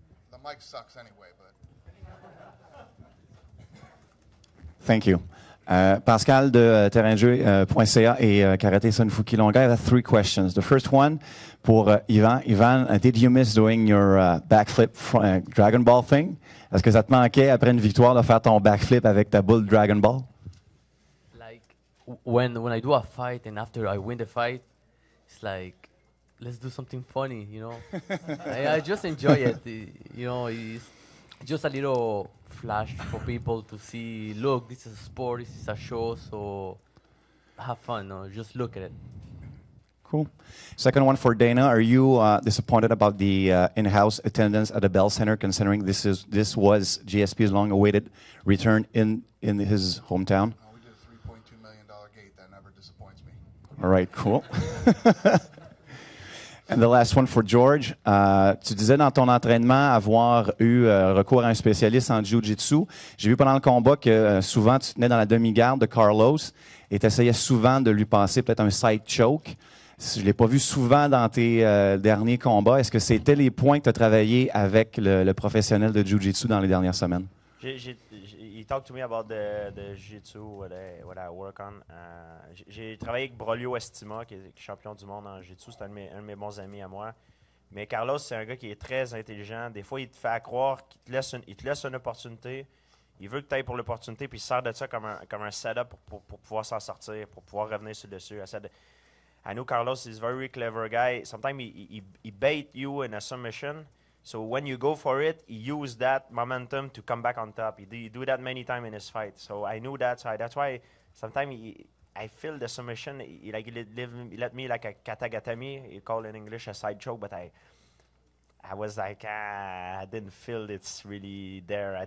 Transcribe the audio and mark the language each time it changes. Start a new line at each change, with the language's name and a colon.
English: The mic sucks anyway, but... Thank you. Pascal de terrainjeu.ca et Karaté Sunfuki Longa. I have 3 questions. The first one pour Ivan. Ivan, did you miss doing your backflip Dragon Ball thing?
French: Est-ce que ça te manquait après une victoire de faire ton backflip avec ta boule Dragon Ball?
English: Like when I do a fight and after I win the fight, it's like, let's do something funny, I just enjoy it. It's just a little flash for people to see, look, this is a sport, this is a show, so have fun, just look at it. Cool. Second one for Dana. Are you disappointed about the in-house attendance at the Bell Center, considering this was GSP's long-awaited return in his hometown? We did a $3.2 million gate. That never disappointed All right, cool. And the last one for George.
French: Tu disais dans ton entraînement avoir eu recours à un spécialiste en jiu-jitsu. J'ai vu pendant le combat que souvent tu tenais dans la demi-garde de Carlos et tu essayais souvent de lui passer peut-être un side choke. Je ne l'ai pas vu souvent dans tes derniers combats. Est-ce que c'était les points que tu as travaillé avec le professionnel de jiu-jitsu dans les dernières semaines?
English: He talked to me about the jiu-jitsu, what I work on.
French: J'ai travaillé avec Brolio Estima, qui est champion du monde en jiu-jitsu. C'est un de mes bons amis à moi. Mais Carlos, c'est un gars qui est très intelligent. Des fois, il te fait croire qu'il te laisse une opportunité. Il veut que tu ailles pour l'opportunité, puis il sert de ça comme un setup pour pouvoir s'en sortir, pour pouvoir revenir sur le dessus.
English: I know Carlos is a very clever guy. Sometimes he bait you in a submission. So when you go for it, he used that momentum to come back on top. He do that many times in his fight. So I knew that. So that's why sometimes I feel the submission. He let me like a katagatami. You call in English a side choke, but I was like, I didn't feel it's really there.